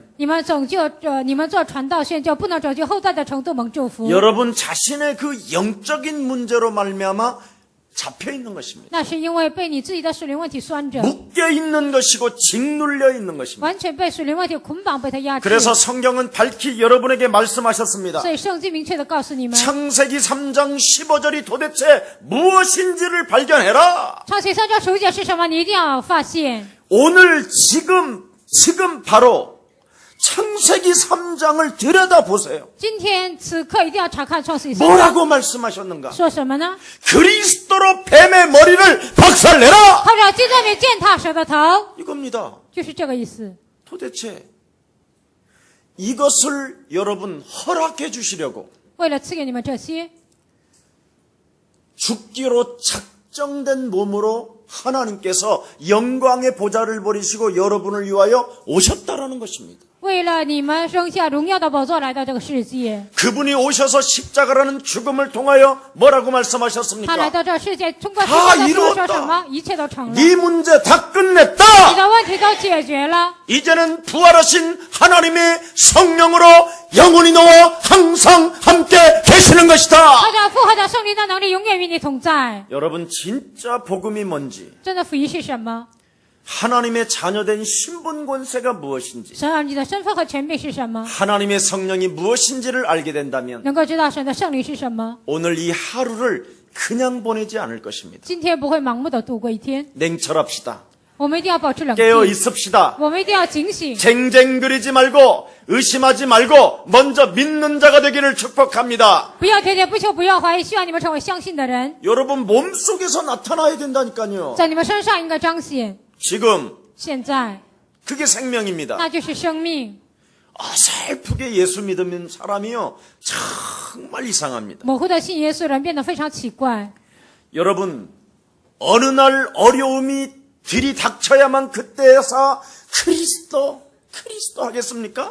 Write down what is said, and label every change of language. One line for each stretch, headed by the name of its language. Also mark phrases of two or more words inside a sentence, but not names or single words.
Chinese: 你们你们做传道宣教，不能拯救后代的程度蒙祝福，
Korean: 여러분 자신의 그 영적인 문제로 말미암아 잡혀 있는 것입니다.
Chinese: 那是因为被你自己的属灵问题拴着，
Korean: 묶여 있는 것이고 짓눌려 있는 것입니다.
Chinese: 完全被属灵问题捆绑，被他压制。
Korean: 그래서 성경은 밝히 여러분에게 말씀하셨습니다.
Chinese: 所以圣经明确的告诉你们，
Korean: 창세기 3장 15절이 도대체 무엇인지를 발견해라.
Chinese: 创世3章15节是什么？你一定要发现。
Korean: 오늘 지금 바로 창세기 3장을 들여다보세요.
Chinese: 今天此刻一定要查看创世3章，
Korean: 뭐라고 말씀하셨는가?
Chinese: 说什么呢？
Korean: 그리스도로 뱀의 머리를 박살내라.
Chinese: 靠着基督里践踏蛇的头，
Korean: 이겁니다.
Chinese: 就是这个意思。
Korean: 도대체 이것을 여러분 허락해 주시려고
Chinese: 为了赐给你们这些，
Korean: 죽기로 작정된 몸으로 하나님께서 영광의 보좌를 버리시고 여러분을 위하여 오셨다라는 것입니다.
Chinese: 为了你们生下荣耀的宝座来到这个世界，
Korean: 그분이 오셔서 십자가라는 죽음을 통하여 뭐라고
Chinese: 他来
Korean: 말씀하셨습니까?
Chinese: 到这世界，通过十啊字架说
Korean: 이루었다
Chinese: 什么？一切都成了，
Korean: 네 문제 다
Chinese: 你
Korean: 끝냈다.
Chinese: 的问题都解决了。
Korean: 이제는 부활하신 하나님의 성령으로 영원히 너와 항상 함께 계시는 것이다.
Chinese: 靠着复活的圣灵的能力，永远与你同在。
Korean: 여러분 진짜 복음이 뭔지,
Chinese: 真的福音是什么？
Korean: 하나님의 자녀된 신분 권세가 무엇인지,
Chinese: 神儿女的身份和权柄是什么？
Korean: 하나님의 성령이 무엇인지를 알게 된다면
Chinese: 能够知道神的圣灵是什么？
Korean: 오늘 이 하루를 그냥 보내지 않을 것입니다.
Chinese: 今天不会盲目的度过一天，
Korean: 냉철합시다.
Chinese: 我们一定要保持冷
Korean: 깨어
Chinese: 静，
Korean: 있읍시다.
Chinese: 我们一定要警醒，
Korean: 쟁쟁거리지 말고 의심하지 말고 먼저 믿는 자가 되기를 축복합니다.
Chinese: 不要喋喋不休，不要怀疑，希望你们成为相信的人，
Korean: 여러분 몸속에서 나타나야 된다니까요.
Chinese: 在你们身上应该彰显。
Korean: 지금
Chinese: 现在，
Korean: 그게 생명입니다.
Chinese: 那就是生命。
Korean: 어설프게 예수 믿으면 사람이요 정말 이상합니다.
Chinese: 模糊的信耶稣人变得非常奇怪。
Korean: 여러분 어느 날 어려움이 들이닥쳐야만 그때서 그리스도 하겠습니까?